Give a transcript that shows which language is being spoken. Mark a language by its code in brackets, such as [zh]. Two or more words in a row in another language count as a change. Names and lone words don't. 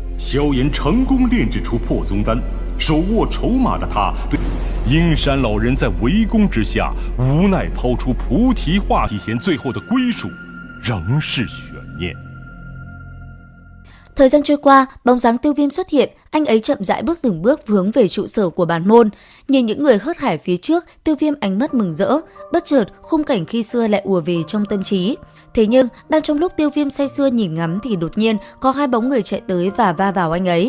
[zh] 萧炎成功炼制出破宗丹，手握筹码的他对阴山老人在围攻之下无奈抛出菩提化体贤最后的归属仍是悬念。 [vi] Thời gian trôi qua, bóng dáng Tiêu Viêm xuất hiện, anh ấy chậm rãi bước từng bước hướng về trụ sở của bản môn. Nhìn những người hớt hải phía trước, Tiêu Viêm ánh mắt mừng rỡ, bất chợt khung cảnh khi xưa lại ùa về trong tâm trí. Thế nhưng, đang trong lúc Tiêu Viêm say sưa nhìn ngắm thì đột nhiên có hai bóng người chạy tới và va vào anh ấy.